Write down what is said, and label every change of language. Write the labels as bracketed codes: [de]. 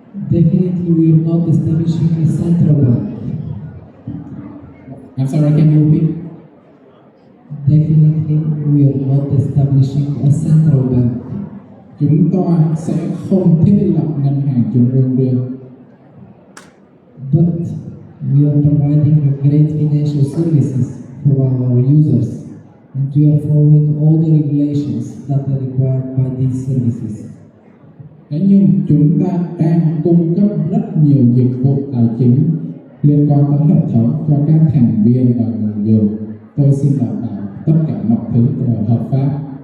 [en] Definitely, we are not establishing a central bank. I'm sorry, can you repeat? Definitely, we are not establishing a central bank. [vi] Chúng tôi sẽ không thiết lập ngân hàng trung ương riêng. [en] But we are providing great financial services for our users, and we are following all the regulations that are required by these services. [vi] Thế nhưng chúng ta đang cung cấp rất nhiều dịch vụ tài chính liên quan tới hệ thống cho các thành viên và người dùng. Tôi xin đảm bảo tất cả mọi thứ đều hợp pháp.